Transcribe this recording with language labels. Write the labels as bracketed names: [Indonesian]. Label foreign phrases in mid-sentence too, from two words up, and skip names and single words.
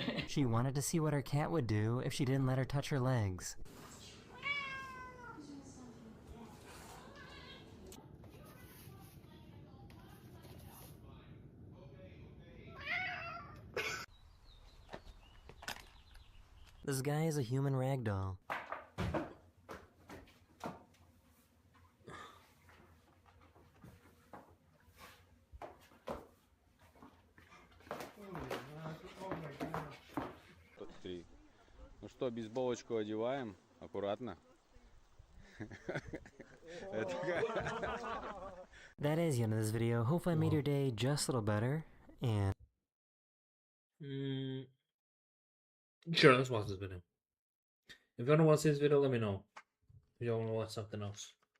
[English] She wanted to see what her cat would do if she didn't let her touch her legs. This guy is a human ragdoll. [Russian] Ну что, бейсболочку одеваем, аккуратно. [English] That is the end of this video. Hopefully I made your day just a little better, and... Sure, let's watch this video. If you want to watch this video, let me know. If you want to watch something else.